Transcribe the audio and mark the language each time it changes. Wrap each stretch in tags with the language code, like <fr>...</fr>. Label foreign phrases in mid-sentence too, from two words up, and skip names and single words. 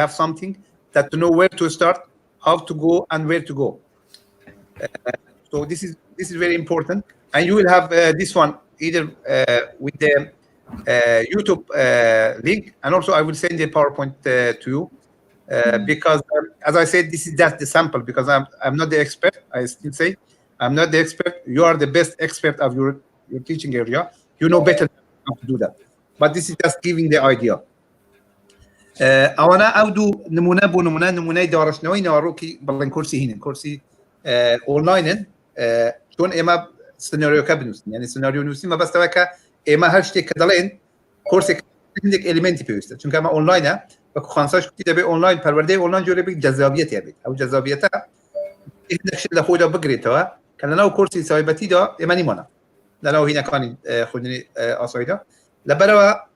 <en>have something that to know where to start how to go and where to go so this is very important and you will have this one either with the YouTube link and also I will send the PowerPoint to you because as I said this is just the sample because I'm not the expert I still say I'm not the expert you are the best expert of your teaching area you know better how to do that but this is just giving the idea</en> <ckb>ئەوانە ئەو دوو نمونە بۆ نمونەی داڕشتنەوەی ناڕۆکی بڵێن کورسی هینن کورسی ئۆنلاینن چۆن ئێمە سناریۆکە بنووسین یعنی سناریۆ نووسی مەبەستەوە کە ئێمە هەر شتێک کە دەڵێن کورسێک هەندێک ئەلیمنتی پێویستە چونکە ئەمە ئۆنلاینە وەکو خانساش کوتی دەبێت ئۆنلاین پەروەردەی ئۆنلاین جۆرە بێت جەذابیەت هەبێت ئەو جەذابیەتە هیچ لە خۆیدا بگرێتەوە کە لەناو کورسی تایبەتیدا ئێمە نیمانە لەناو هینەکانی خوێندنی ئاساییدا لەبەرەوە</ckb>